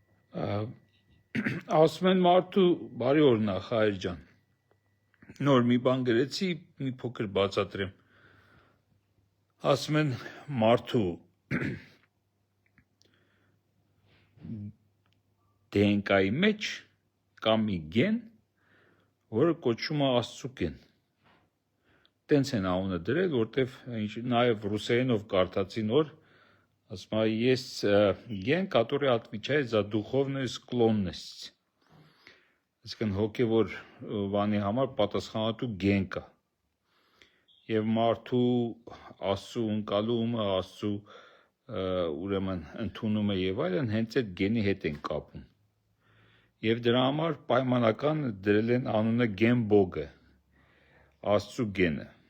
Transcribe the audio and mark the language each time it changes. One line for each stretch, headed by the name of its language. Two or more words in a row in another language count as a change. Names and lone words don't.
Armenian: Ասում են մարդու բարի օրնախ հայր ջան, նոր մի բան գրեցի, մի փոքր բացատրեմ, ասում են մարդու DNK-ի մեջ կա մի գեն, որը կոչվում է Աստծու գեն, տենց են անունը դրել, որտև նաև ռուսերենով կարդացի նոր, ասում է,
Russian: есть ген, который отвечает за духовную склонность,
Armenian: այսինքն հոգևոր բանի համար պատասխանատու գեն կա, և մարդու Աստծու ընկալումը, Աստծու ուրեմն ընդունումը և այլն հենց այդ գենի հետ են կապում, և դրա համար պայմանական դրել են անունը
Russian: ген бога,
Armenian: Աստծու գենը,